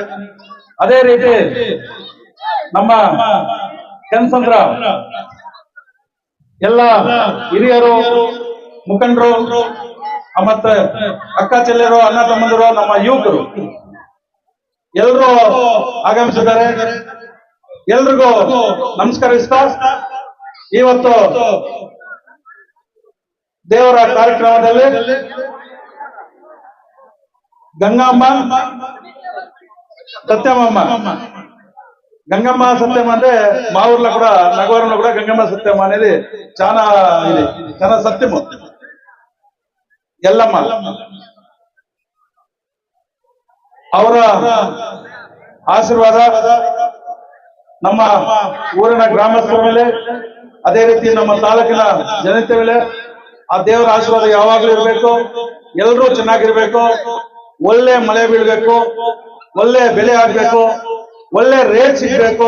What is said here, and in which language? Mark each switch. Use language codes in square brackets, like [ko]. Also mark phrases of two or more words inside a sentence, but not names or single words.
[kn] ಅದೇ ರೀತಿ ನಮ್ಮ ಕೆನ್ಸಂದ್ರ ಎಲ್ಲ ಹಿರಿಯರು, ಮುಖಂಡರು, ಮತ್ತೆ ಅಕ್ಕ ಚೆಲ್ಲರು, ಅಣ್ಣ ತಮ್ಮಂದರು, ನಮ್ಮ ಯುವಕರು ಎಲ್ಲರೂ ಆಗಮಿಸಿದ್ದಾರೆ. ಎಲ್ರಿಗೂ ನಮಸ್ಕರಿಸ್ತಾ, ಇವತ್ತು ದೇವರ ಕಾರ್ಯಕ್ರಮದಲ್ಲಿ ಗಂಗಮ್ಮ ಸತ್ಯಮ್ಮ, [te] గంగమ్మ సత్యమ్మ అంటే మా ఊర్లో కూడా నగవరంలో కూడా గంగమ్మ సత్యమ్మ అనేది చాలా ఇది చాలా సత్యము. [kn] ఎల్లమ్మ ಅವರ ಆಶೀರ್ವಾದ ನಮ್ಮ ಊರಿನ ಗ್ರಾಮಸ್ಥರ ಮೇಲೆ, ಅದೇ ರೀತಿ ನಮ್ಮ ತಾಲೂಕಿನ ಜನತೆ ಮೇಲೆ ಆ ದೇವರ ಆಶೀರ್ವಾದ ಯಾವಾಗ್ಲೂ ಇರಬೇಕು. ಎಲ್ಲರೂ ಚೆನ್ನಾಗಿರ್ಬೇಕು, ಒಳ್ಳೆ ಮಳೆ ಬೀಳ್ಬೇಕು, ಒಳ್ಳೆ ಬೆಲೆ ಆಗ್ಬೇಕು, ಒಳ್ಳೆ ರೇಟ್ ಸಿಗ್ಬೇಕು.